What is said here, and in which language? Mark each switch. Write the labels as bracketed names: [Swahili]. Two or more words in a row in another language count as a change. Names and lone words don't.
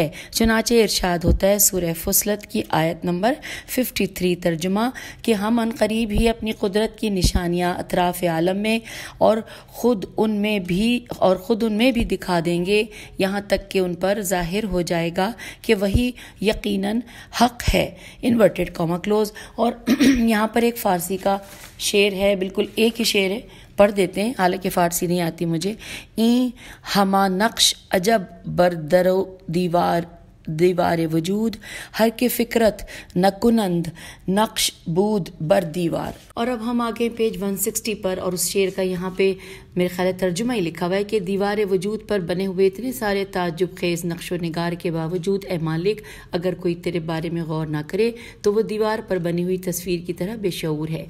[Urdu] چنانچہ ارشاد ہوتا ہے سورہ فصلت کی آیت نمبر 53 ترجمہ کہ ہم ان قریب ہی اپنی قدرت کی نشانیاں اطراف عالم میں اور خود ان میں بھی دکھا دیں گے، یہاں تک کہ ان پر ظاہر ہو جائے گا کہ وہی یقیناً حق ہے۔ [English] inverted comma close. [Urdu] اور یہاں پر ایک فارسی کا شعر ہے، بالکل ایک ہی شعر ہے، پڑھ دیتے ہیں، حالانکہ فارسی نہیں آتی مجھے۔ [Persian] این ہما نقش عجب بر درو دیوار وجود، ہر کے فکرت نکنند نقش بود بر دیوار۔ [Urdu] اور اب ہم آگے پیج 160 پر، اور اس شعر کا یہاں پہ میرے خیال ترجمہ ہی لکھا ہوا ہے کہ دیوار وجود پر بنے ہوئے اتنے سارے تعجب خیز نقش و نگار کے باوجود اے مالک، اگر کوئی تیرے بارے میں غور نہ کرے تو وہ دیوار پر بنی ہوئی تصویر کی طرح بے شعور ہے۔